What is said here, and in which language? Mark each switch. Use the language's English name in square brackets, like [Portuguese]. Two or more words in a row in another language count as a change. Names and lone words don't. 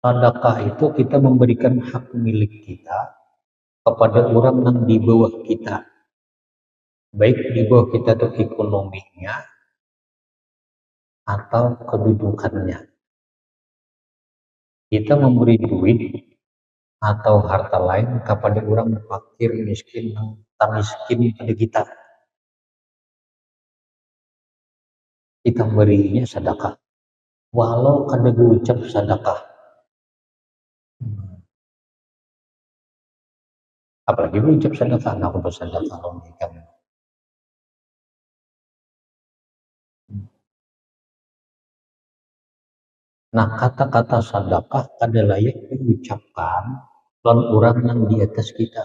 [Indonesian] Sedekah itu kita memberikan hak milik kita kepada orang yang di bawah kita, baik di bawah kita itu ekonominya atau kedudukannya. Kita memberi duit atau harta lain kepada orang fakir, miskin, yang tak miskin pada kita. Kita berinya sedekah, [Banjar] walau kada ucap sedekah. [Indonesian] Apalagi ucap sedekah, aku bersedekah memberikan. Nah, kata-kata sedekah kada layak diucapkan lawan orang yang di atas kita.